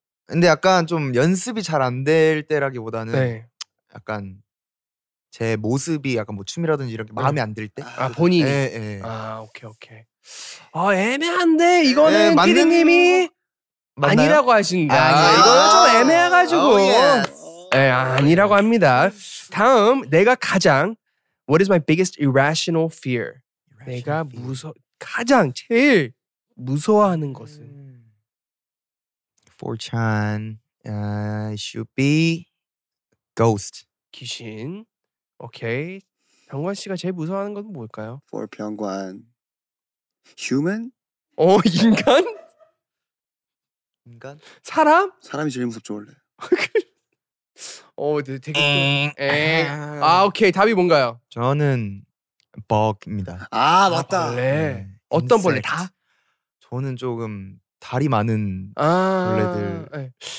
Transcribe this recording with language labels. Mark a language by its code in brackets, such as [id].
[ko] 근데 약간 좀 연습이 잘 안 될 때라기보다는 약간 제 모습이 약간 뭐 춤이라든지 이렇게 마음에 안 들 때. 본인이. 네. 오케이. 애매한데 이거는 피디님이 아니라고 하신다. 이거는 좀 애매해가지고 아니라고 합니다. 다음 내가 가장 [en] What is my biggest irrational fear? [ko] 내가 가장 제일 무서워하는 것은 [en] For Chan, it should be ghost. [ko] 귀신. 오케이. 병관 씨가 제일 무서워하는 건 뭘까요? [en] For 병관 Human? [ko] 인간? 사람? 사람이 제일 무섭죠 원래. 되게 오케이. 답이 뭔가요? 저는 bug입니다. 맞다. 벌레. 어떤 벌레? 다? 저는 조금 다리 많은 벌레들.